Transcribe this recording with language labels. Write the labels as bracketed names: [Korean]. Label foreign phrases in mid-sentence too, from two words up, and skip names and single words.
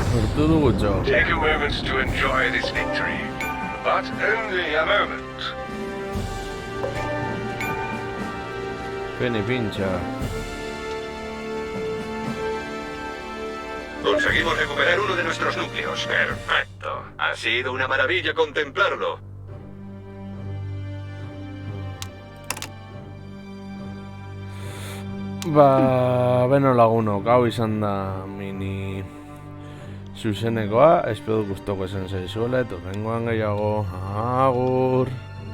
[Basque] lortu dugutxo. [English] Take a moment to enjoy this victory, but only a moment. Peni pincha. [Spanish] Conseguimos recuperar uno de nuestros núcleos. Perfecto. Ha sido una maravilla contemplarlo. [Basque] Ba, beno lagunok, hau izan da mini zuzenekoa, espero gustoko esan zaizuela, eta horrengoan gehiago, agur!